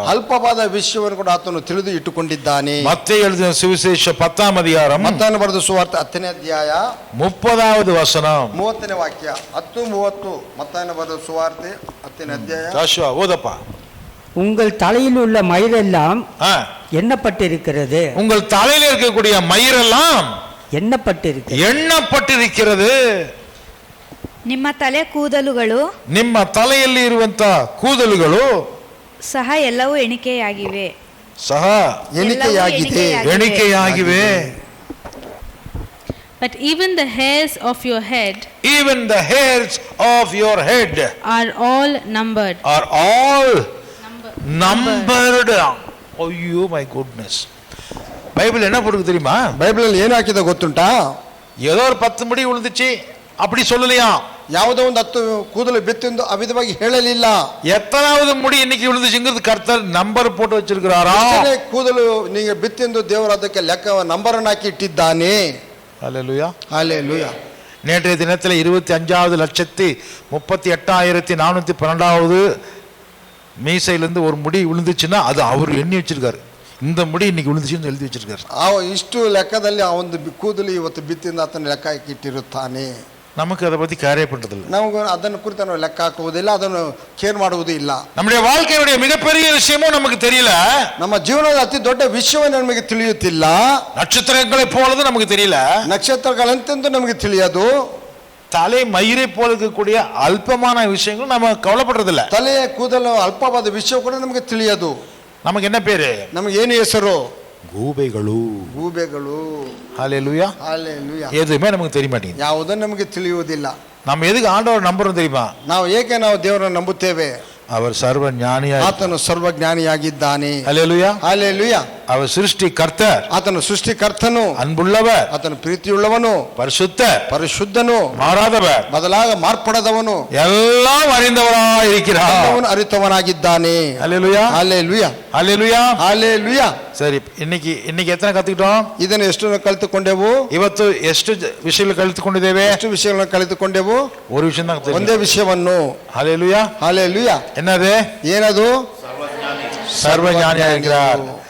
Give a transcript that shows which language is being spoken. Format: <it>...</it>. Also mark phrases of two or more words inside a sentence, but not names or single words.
<kn>ಅಲ್ಪವಾದ ವಿಷಯವನ್ನು ಕೂಡ ಆತನು ತಿಳಿದು ಇಟ್ಟುಕೊಂಡಿದ್ದಾನೆ.</kn> <ta>மத்தேயு எழுதின சுவிசேஷம் 10th அதிகாரம்</ta> <kn>ಮತ್ತಾಯನು ಬರೆದ ಸುವಾರ್ತೆ 10ನೇ ಅಧ್ಯಾಯ</kn> <ta>30வது வசனம்</ta> <kn>30ನೇ ವಾಕ್ಯ. 10:30 ಮತ್ತಾಯನು ಬರೆದ ಸುವಾರ್ತೆ 10ನೇ ಅಧ್ಯಾಯ.</kn> <ta>ஜாஷுவா ஓதப்பா. உங்கள் தலையில் உள்ள மயிரெல்லாம் ஆ, எண்ணப்பட்டிருக்கிறது, உங்கள் தலையில இருக்கக்கூடிய மயிரெல்லாம் எண்ணப்பட்டிருக்கிறது.</ta> <kn>ನಿಮ್ಮ ತಲೆ ಕೂದಲುಗಳು, ನಿಮ್ಮ ತಲೆಯಲ್ಲಿ ಇರುವಂತ ಕೂದಲುಗಳು ಸಹ ಎಲ್ಲವೂ ಎಣಿಕೆಯಾಗಿವೆ. ಸಹ ಎಣಿಕೆಯಾಗಿವೆ.</kn> <en>But even the hairs of your head, even the hairs of your head are all numbered. are all numbered. Oh my goodness.</en> <ta>பைபிள் என்ன போடுது தெரியுமா?</ta> <kn>ಬೈಬಲ್ ಏನು ಹಾಕಿದ ಗೊತ್ತುಂಟಾ?</kn> <ta>ஏதோ ஒரு 10 முடி விழுந்துச்சு அப்படி சொல்லலையா?</ta> <kn>ಯಾವುದೋ ಒಂದು 10 ಕೂದಲು ಬಿತ್ತೆಂದು ಅವಿಧವಾಗಿ ಹೇಳಲಿಲ್ಲ.</kn> <ta>எத்தனாவது முடி இன்னைக்கு விழுந்துச்சுங்கிறது கர்த்தர் நம்பர் போட்டு வச்சிருக்கிறாரா?</ta> <kn>ಕೂದಲು நீங்க ಬಿತ್ತೆಂದು ದೇವರು ಅದಕ್ಕೆ ಲೆಕ್ಕ ನಂಬರ್ ಅನ್ನು ಹಾಕಿ ಇಟ್ಟಿದ್ದಾನೆ.</kn> <ta>ஹல்லேலூயா,</ta> <kn>ಹಲ್ಲೆಲೂಯಾ.</kn> <ta>நேற்றைய தினத்தில் 25,38,412வது மீசையிலிருந்து ஒரு முடி விழுந்துச்சுன்னா அது அவர் எண்ணி வச்சிருக்காரு. இந்த முடி இன்னைக்கு விழுந்துச்சுன்னு எழுதி வச்சிருக்காரு.</ta> <kn>ಇಷ್ಟು ಲೆಕ್ಕದಲ್ಲಿ ಆ ಒಂದು ಕೂದಲು ಇವತ್ತು ಬಿತ್ತಿಂದ ಆತನ ಲೆಕ್ಕ ಹಾಕಿ ಇಟ್ಟಿರುತ್ತಾನೆ.</kn> <ta>நமக்கு அதை பத்தி கேரே பண்றதில்லை.</ta> <kn>ನಮಗೂ ಅದನ್ನು ಕುರಿತು ನಾವು ಲೆಕ್ಕ ಹಾಕುವುದಿಲ್ಲ, ಅದನ್ನು ಕೇರ್ ಮಾಡುವುದೂ ಇಲ್ಲ.</kn> <ta>நம்முடைய வாழ்க்கையுடைய மிகப்பெரிய விஷயமும் நமக்கு தெரியல.</ta> <kn>ನಮ್ಮ ಜೀವನದ ಅತಿ ದೊಡ್ಡ ವಿಷಯವೇ ನಮಗೆ ತಿಳಿಯುತ್ತಿಲ್ಲ.</kn> <ta>நட்சத்திரங்களை போலது நமக்கு தெரியல.</ta> <kn>ನಕ್ಷತ್ರಗಳಂತೆಂದು ನಮಗೆ ತಿಳಿಯದು.</kn> <ta>தலை மயிரை போல இருக்கக்கூடிய அல்பமான விஷயங்கள் நம்ம கவலைப்படுறதில்ல.</ta> <kn>ತಲೆಯ ಕೂದಲು ಅಲ್ಪವಾದ ವಿಷಯ ಕೂಡ ನಮಗೆ ತಿಳಿಯದು.</kn> <ta>நமக்கு என்ன பேரு?</ta> <kn>ನಮಗೆ ಏನು ಹೆಸರು? ಗೂಬೆಗಳು. ಗೂಬೆಗಳು.</kn> <ta>ஹல்லேலூயா.</ta> <kn>ಹಲ್ಲೆಲೂಯಾ.</kn> <ta>எதுவுமே நமக்கு தெரிய மாட்டேங்குது.</ta> <kn>ಯಾವುದನ್ನು ನಮಗೆ ತಿಳಿಯುವುದಿಲ್ಲ.</kn> <ta>நம்ம எதுக்கு ஆண்டவர் நம்புறோம் தெரியுமா?</ta> <kn>ನಾವು ಏಕೆ ನಾವು ದೇವರನ್ನು ನಂಬುತ್ತೇವೆ?</kn> <ta>அவர் சர்வ ஞானியா.</ta> <kn>ಆತನು ಸರ್ವಜ್ಞಾನಿಯಾಗಿದ್ದಾನೆ.</kn> <ta>ஹல்லேலூயா.</ta> <kn>ಹಲ್ಲೆಲೂಯಾ.</kn> <ta>அவர் சிருஷ்டி கர்த்தர்.</ta> <kn>ಆತನು ಸೃಷ್ಟಿಕರ್ತನು.</kn> <ta>அன்புள்ளவர்.</ta> <kn>ಆತನು ಪ್ರೀತಿಯುಳ್ಳವನು.</kn> <ta>பரிசுத்த.</ta> <kn>ಪರಿಶುದ್ಧನು.</kn> <ta>மாறாதவர்.</ta> <kn>ಬದಲಾಗ ಮಾರ್ಪಡದವನು.</kn> <ta>எல்லாம் அறிந்தவராய் இருக்கிறார்.</ta> <kn>ಅವನು ಅರಿತವನಾಗಿದ್ದಾನೆ.</kn> <ta>ஹல்லேலூயா.</ta> <kn>ಹಲ್ಲೆಲೂಯಾ.</kn> <ta>ஹல்லேலூயா.</ta> <kn>ಹಲ್ಲೆಲೂಯಾ.</kn> <ta>சரி, இன்னைக்கு</ta> <kn>ಎತ್ತನ ಕಲಿತುಕೊಂಡோம்? ಇದನ್ನು ಎಷ್ಟು ಕಲಿತುಕೊಂಡೆವು? ಇವತ್ತು ಎಷ್ಟು ವಿಷಯಗಳು ಕಲಿತುಕೊಂಡಿದ್ದೇವೆ? ಎಷ್ಟು ವಿಷಯಗಳನ್ನು ಕಲಿತುಕೊಂಡೆವು?</kn> <ta>ஒரு விஷயம் தான்.</ta> <kn>ಒಂದೇ ವಿಷಯವನ್ನು.</kn> <ta>ஹல்லேலூயா.</ta> <kn>ಹಲ್ಲೆಲೂಯಾ.</kn> <ta>என்னது?</ta> <kn>ಏನದು?</kn> <ta>சர்வ ஞானியா இருக்கிறார்.</ta>